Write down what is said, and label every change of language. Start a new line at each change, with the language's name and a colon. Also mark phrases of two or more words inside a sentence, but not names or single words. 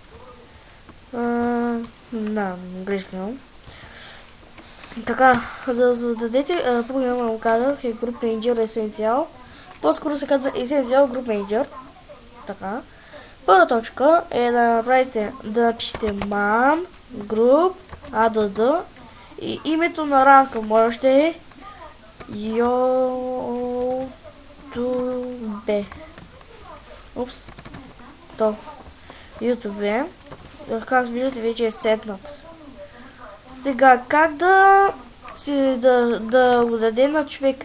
Bulgarian: Грешка имам. Така, за да зададете програма, му казах, е Group Manager Essential. По-скоро се казва Essential Group Manager. Така. Първа точка е да направите, да напишете
English: man, group, add
Bulgarian: и името на ранка може да е YouTube. Упс. То. YouTube. Как виждате, вече е сетнат. Сега, как да го даде на човек?